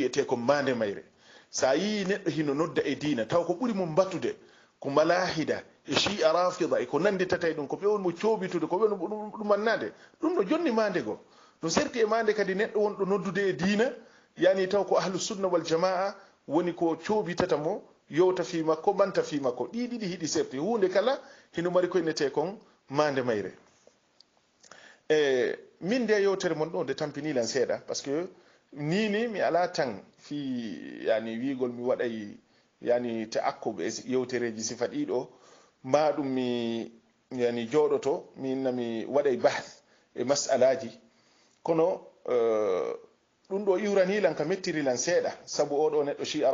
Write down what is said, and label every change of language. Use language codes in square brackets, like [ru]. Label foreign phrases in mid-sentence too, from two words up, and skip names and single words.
[ff] wiyete ko mande mayre sa yi neɗɗo hino nodda e diina taw ko ɓuri mum battude ko malahida e chia rafida e ko nanditata e ɗum ko ɓe won mo coobitude ko ɓe ɗumannade ɗum no jonni mande goo no serti e mande kadi neɗɗo wonɗo noddude e diina yani taw ko [ar] أهل السنة والجماعة [ff] woni ko coobitata mo yowta fi makko manta fi makko ɗiɗiɗi hiɗi serti hunde kala hino mari ko innete kon mande mayre min nde yewtere mon ɗo nde tampinilan seeɗa [fr] par ce que [ff] nini mi ala tan fi yani wigol mi waɗay yani te akkube e yewtereji sifa ɗiɗo ma ɗum mi yani jooɗoto minna mi waɗay bahth e masalaji kono ɗum ɗo iwranilan ka mettirilan seeɗa sabu oɗo neɗɗo chia